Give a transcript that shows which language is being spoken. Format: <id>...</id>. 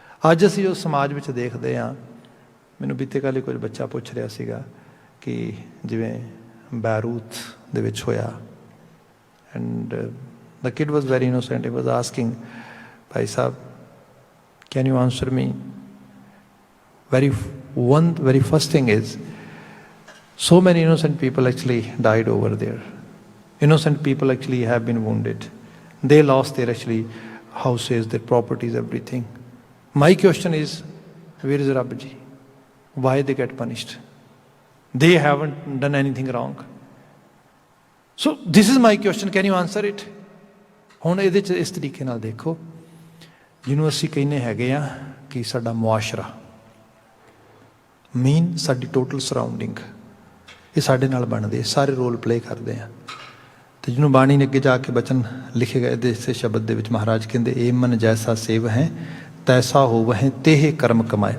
<pa>ਅੱਜ ਅਸੀਂ ਜੋ ਸਮਾਜ ਵਿੱਚ ਦੇਖਦੇ ਹਾਂ, ਮੈਨੂੰ ਬੀਤੇ ਕੱਲ੍ਹ ਕੁਝ ਬੱਚਾ ਪੁੱਛ ਰਿਹਾ ਸੀਗਾ ਕਿ ਜਿਵੇਂ ਬੈਰੂਤ ਦੇ ਵਿੱਚ ਹੋਇਆ,</pa> <en>and the kid was very innocent, he was asking,</en> <pa>Bhai Sahib</pa> <en>Can you answer me, very first thing is, so many innocent people actually died over there. Innocent people actually have been wounded. They lost their actually houses, their properties, everything. My question is, where is Rabbi? Why they get punished? They haven't done anything wrong. So this is my question. Can you answer it?</en> <pa>ਹੁਣ ਇਹਦੇ 'ਚ ਇਸ ਤਰੀਕੇ ਨਾਲ ਦੇਖੋ, ਜਿਹਨੂੰ ਅਸੀਂ ਕਹਿੰਦੇ ਹੈਗੇ ਆ ਕਿ ਸਾਡਾ ਮੁਆਸ਼ਰਾ, ਮੀਨ ਸਾਡੀ ਟੋਟਲ ਸਰਾਊਂਡਿੰਗ, ਇਹ ਸਾਡੇ ਨਾਲ ਬਣਦੇ, ਸਾਰੇ ਰੋਲ ਪਲੇ ਕਰਦੇ ਆ। ਅਤੇ ਜਿਹਨੂੰ ਬਾਣੀ ਨੇ ਅੱਗੇ ਜਾ ਕੇ ਬਚਨ ਲਿਖੇ ਗਏ ਇਹਦੇ ਇਸੇ ਸ਼ਬਦ ਦੇ ਵਿੱਚ ਮਹਾਰਾਜ ਕਹਿੰਦੇ, ਏ ਮਨ ਜੈਸਾ ਸੇਵ ਹੈ ਤੈਸਾ ਹੋਵਹਿ ਤੇਹ ਕਰਮ ਕਮਾਏ।</pa>